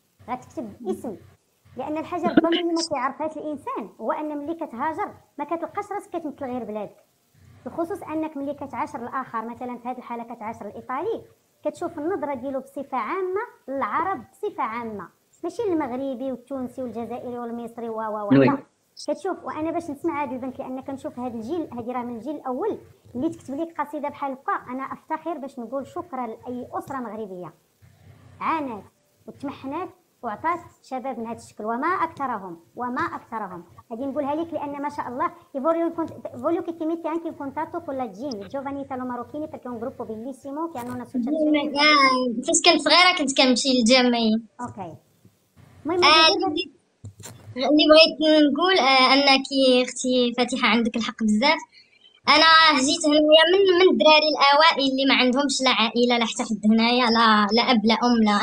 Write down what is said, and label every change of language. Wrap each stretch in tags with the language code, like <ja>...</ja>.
<ar>غتكتب اسم، لان الحاجه ربما اللي ما كيعرفهاش الانسان هو ان ملي كتهاجر ما كتلقاش راسك كتمثل غير بلادك، بخصوص انك ملي كتعاشر الاخر، مثلا في هذه الحاله كتعاشر الايطالي، كتشوف النظره ديالو بصفه عامه للعرب بصفه عامه، ماشي المغربي والتونسي والجزائري والمصري لا كتشوف. وانا باش نسمع هذه البنت لان كنشوف هذا الجيل، هذه راه من الجيل الاول اللي تكتب لك قصيده بحال هكا، انا افتخر باش نقول شكرا لاي اسره مغربيه عانت وتمحنات وعطات شباب من هذا الشكل، وما اكثرهم. هذه نقولها لك لان ما شاء الله</ar> <it>voglio che ti metti anche in contatto con la GIM, i giovani italo-marocchini, perché è un gruppo bellissimo che hanno un'associazione.</it> <ar>فاش كنت صغيره كنت كنمشي للجامعين. اوكي. اللي بغيت نقول انك اختي فاتحه عندك الحق بزاف. انا جيت هنايا من الدراري الاوائل اللي ما عندهمش لا عائله لا حتى حد هنايا، لا اب لا ام لا.</ar>